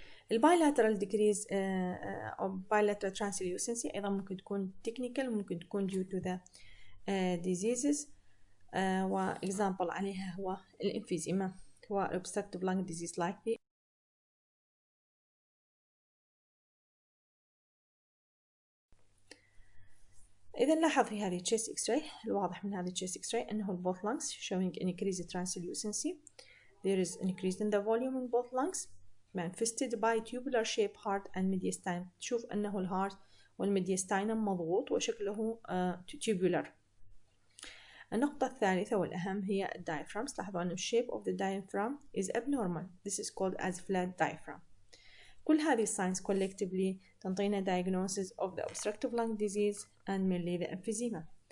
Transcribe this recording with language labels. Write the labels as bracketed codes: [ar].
[en] البايلاترال decrease of bilateral translucency [ar] أيضا ممكن تكون [en] technical ممكن تكون due to the diseases [ar] وإكزامبل عليها هو الإنفيزيما [en] و obstructive lung disease like the [ar] إذا نلاحظ في هذه [en] chest x-ray الواضح من هذه chest x-ray أنه both lungs showing increased translucency. There is an increase in the volume in both lungs manifested by tubular shape heart and mediastinum. [ar] تشوف أنه الهارت والميدياستاينم مضغوط وشكله tubular. النقطة الثالثة والأهم هي diaphragms. لاحظوا أن [en] shape of the diaphragm is abnormal. This is called as flat diaphragm. [ar] كل هذه [en] signs collectively [ar] تنطينا [en] diagnosis of the obstructive lung disease and mainly the emphysema.